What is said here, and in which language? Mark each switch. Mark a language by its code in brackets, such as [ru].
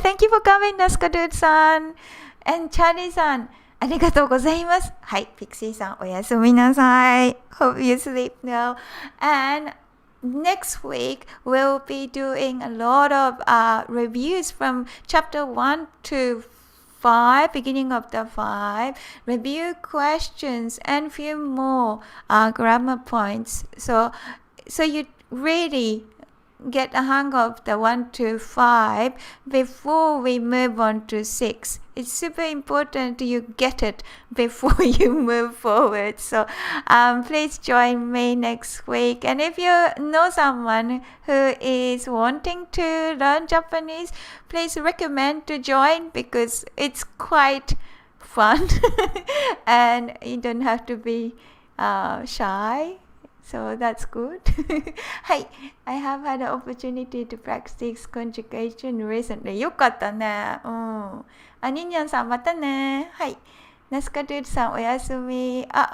[en] Thank you for coming, ナスカドゥードさん。 [ja] And チャーリーさん、ありがとうございます。はい、ピクシーさん、おやすみなさい。 [en] Hope you sleep now. And next week, we'll be doing a lot of reviews from chapter 1 to 5, beginning of the 5, review questions and few more grammar points. So you really get a hang of the 1 to 5 before we move on to 6. It's super important you get it before you move forward. So please join me next week. And if you know someone who is wanting to learn Japanese, please recommend to join because it's quite fun and you don't have to be shy.So that's good. [ja] はい。 [en] I have had an opportunity to practice conjugation recently. [ja] よかったね。ニンニャンさんまたね。はい。ナスカドゥードさんおやすみ。